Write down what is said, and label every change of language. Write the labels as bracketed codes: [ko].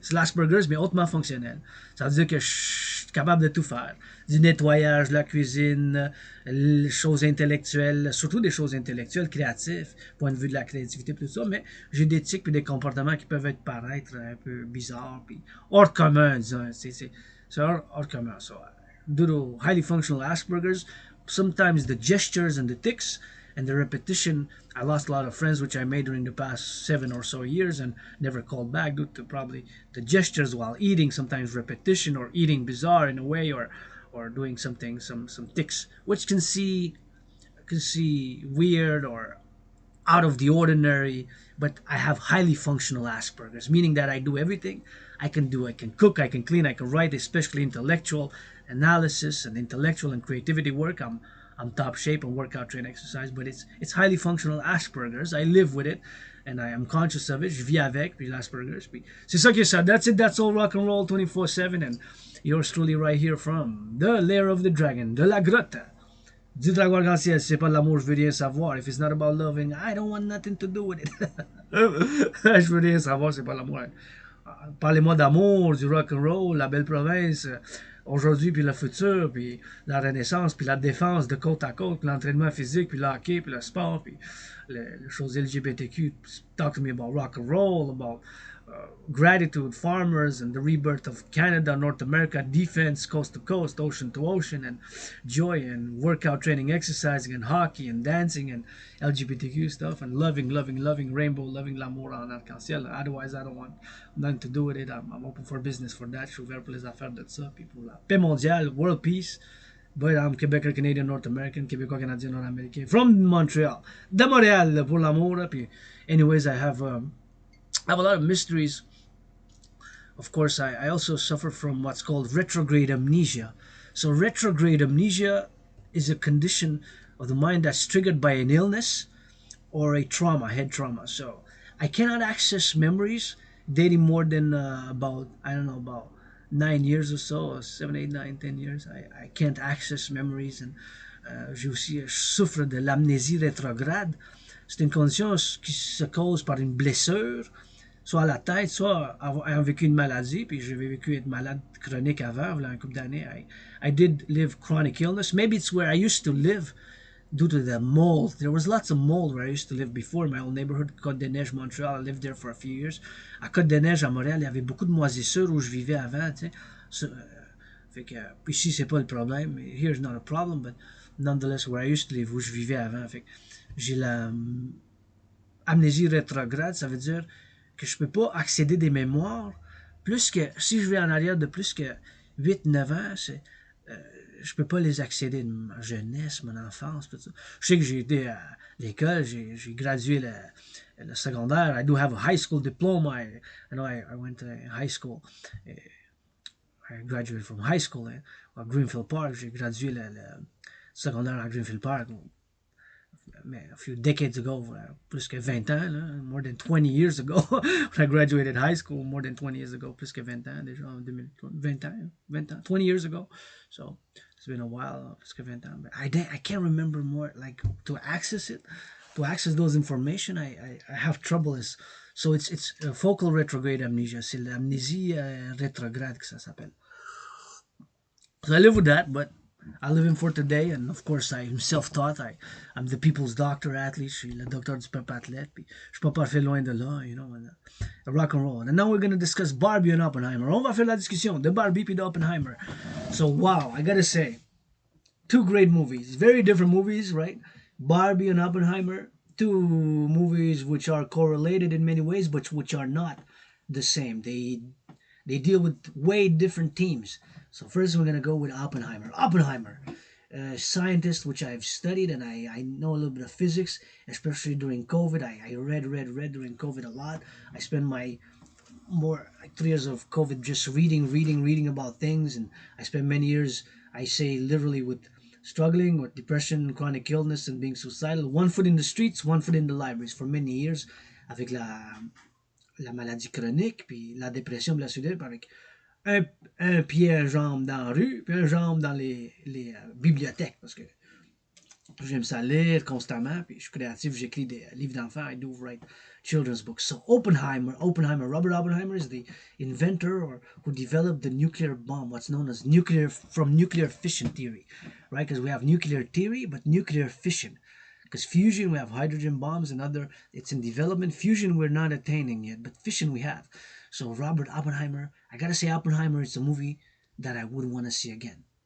[fr] C'est l'Asperger's, mais hautement fonctionnel. Ça veut dire que je suis capable de tout faire. Du nettoyage, de la cuisine, les choses intellectuelles, surtout des choses intellectuelles, créatives, point de vue de la créativité, tout ça, mais j'ai des tics et des comportements qui peuvent être paraître un peu bizarres, puis hors commun, disons. C'est hors commun. [en] So, due to highly functional Asperger's, sometimes the gestures and the tics and the repetition, I lost a lot of friends which I made during the past 7 or so years and never called back due to probably the gestures while eating, sometimes repetition or eating bizarre in a way, or doing something, some tics which can see weird or out of the ordinary, but I have highly functional Asperger's, meaning that I do everything I can do. I can cook, I can clean, I can write, especially intellectual analysis and intellectual and creativity work. I'm top shape and workout, train, exercise, but it's highly functional Asperger's. I live with it and I am conscious of it. [fr] Je vis avec, puis l'Asperger's. Puis c'est ça qui est ça. [en] That's it, that's all rock and roll 24/7 and yours truly right here from the lair of the dragon, [fr] de la grotte. Du dragon arc-en-ciel, c'est pas de l'amour, je veux rien savoir. [en] If it's not about loving, I don't want nothing to do with it. [fr] Je veux rien savoir, c'est pas l'amour. Parlez-moi d'amour, du rock and roll, la belle province, aujourd'hui puis le futur, puis la renaissance, puis la défense de côte à côte, puis l'entraînement physique, puis le hockey, puis le sport, puis les choses LGBTQ. [en] Talk to me about rock and roll, about gratitude, farmers, and the rebirth of Canada, North America, defense, coast to coast, ocean to ocean, and joy, and workout training, exercising, and hockey, and dancing, and LGBTQ stuff, and loving rainbow, loving [fr] l'amour en arc-en-ciel. [en] Otherwise, I don't want nothing to do with it. I'm open for business for that. [fr] Je suis ouvert pour les affaires de ça, puis pour la paix mondiale, [en] world peace. But I'm Quebec, Canadian, North American, [fr] Québécois, Canadien, Nord-Américain, [en] from Montreal. [fr] De Montréal pour l'amour. [en] Puis, anyways, I have a lot of mysteries. Of course, I also suffer from what's called retrograde amnesia. So, retrograde amnesia is a condition of the mind that's triggered by an illness or a trauma, head trauma. So, I cannot access memories dating more than about, I don't know, about 9 years or so, 7, 8, 9, 10 years. I can't access memories. [fr] And je souffre de l'amnésie rétrograde. C'est une condition qui se cause par une blessure, soit à la tête, soit ayant vécu une maladie, puis j'ai vécu être malade chronique avant, il y a un couple d'années. [en] I did live chronic illness. Maybe it's where I used to live due to the mold. There was lots of mold where I used to live before, in my old neighborhood, Côte-des-Neiges, Montreal. I lived there for a few years. [fr] À Côte-des-Neiges, à Montréal, il y avait beaucoup de moisissures où je vivais avant, tu sais. Fait que, ici, c'est pas le problème. [en] Here's not a problem, but nonetheless, where I used to live, [fr] où je vivais avant. Fait que j'ai la amnésie rétrograde, ça veut dire que je peux pas accéder des mémoires plus que, si je vais en arrière de plus que 8-9 ans, je peux pas les accéder de ma jeunesse, mon enfance, tout ça. Je sais que j'ai été à l'école, j'ai gradué le secondaire. [en] I do have a high school diploma. I know I went to high school. I graduated from high school à Greenfield Park. [fr] J'ai gradué le secondaire à Greenfield Park. [en] A few decades ago, [fr] plus que 20 ans, là, [en] more than 20 years ago, when I graduated high school, more than 20 years ago, [fr] plus que 20 ans déjà, en 2020 ans, [en] 20 years ago. So, it's been a while, [fr] plus que 20 ans. [en] But I can't remember more, like, to access those information, I have trouble. So, it's focal retrograde amnesia. [fr] C'est l'amnésie rétrograde que ça s'appelle. [en] So, I live with that, but I live in for today, and of course I'm self-taught. I'm the people's doctor athlete. [fr] Je suis le docteur du peuple athlète. Puis je suis pas parfait loin de là, [en] you know. And, rock and roll. And now we're gonna discuss Barbie and Oppenheimer. [fr] On va faire la discussion de Barbie et d'Oppenheimer. [en] So wow, I gotta say, 2 great movies, very different movies, right? Barbie and Oppenheimer, 2 movies which are correlated in many ways, but which are not the same. They deal with way different themes. So first we're going to go with Oppenheimer. Oppenheimer, a scientist which I've studied, and I know a little bit of physics, especially during COVID. I read during COVID a lot. I spent my 3 years of COVID just reading about things, and I spent many years, I say literally, with struggling with depression, chronic illness, and being suicidal. One foot in the streets, one foot in the libraries for many years, [fr] avec la maladie chronique, puis la dépression, puis la suicide, puis avec un, un pied, un jambe dans la rue, puis un jambe dans les bibliothèques, parce que j'aime ça lire constamment, puis je suis créatif, j'écris des livres d'enfants, [en] I do write children's books. So Robert Oppenheimer is the inventor or who developed the nuclear bomb, what's known as nuclear fission theory, right? Because we have nuclear theory, but nuclear fission. Because fusion, we have hydrogen bombs and other, it's in development. Fusion, we're not attaining yet, but fission we have. So Robert Oppenheimer, I gotta say Oppenheimer is a movie that I wouldn't want to see again.